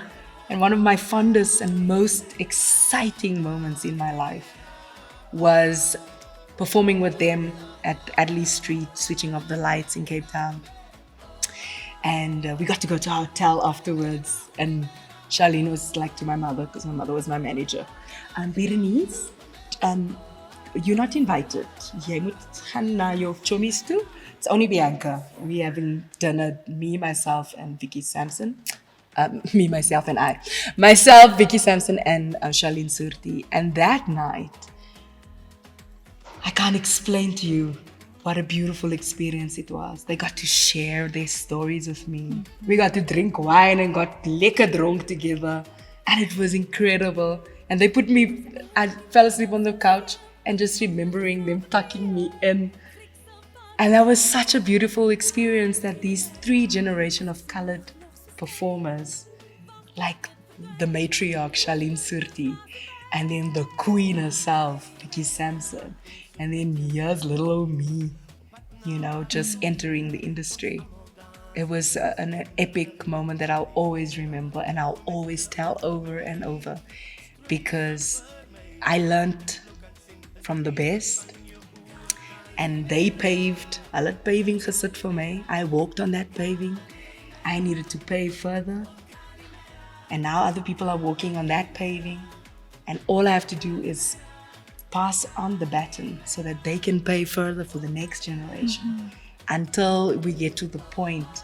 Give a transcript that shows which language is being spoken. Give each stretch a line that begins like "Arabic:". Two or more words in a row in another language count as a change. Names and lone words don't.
English: And one of my fondest and most exciting moments in my life was performing with them at Adderley Street, switching off the lights in Cape Town. And we got to go to our hotel afterwards. And Charlene was like to my mother, because my mother was my manager, Berenice, you're not invited.
Afrikaans: Jy moet gaan na jou chommies toe.
English: It's only Bianca. We having dinner, me, myself, and Vicky Sampson. Me, myself, and I. Myself, Vicky Sampson, and Charlene Surti. And that night, I can't explain to you what a beautiful experience it was. They got to share their stories with me. We got to drink wine and got
Afrikaans: lekker dronk
English: together. And it was incredible. And they put me, I fell asleep on the couch and just remembering them tucking me in. And that was such a beautiful experience, that these 3 generations of colored performers, like the matriarch Charlene Surti, and then the queen herself, Vicky Sampson, and then here's little old me, just entering the industry. It was an epic moment that I'll always remember, and I'll always tell over and over, because I learned from the best, and they paved.
Afrikaans: Hulle het paving gesit
English: for me. I walked on that paving. I needed to pave further, and now other people are walking on that paving, and all I have to do is pass on the baton so that they can pave further for the next generation, until we get to the point,